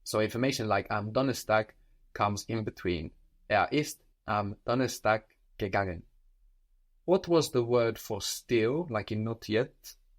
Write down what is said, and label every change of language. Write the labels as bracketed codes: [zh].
[en] So information like am Donnerstag comes in between. [de] Ist am Donnerstag gegangen. [en] What was the word for still, like in not yet?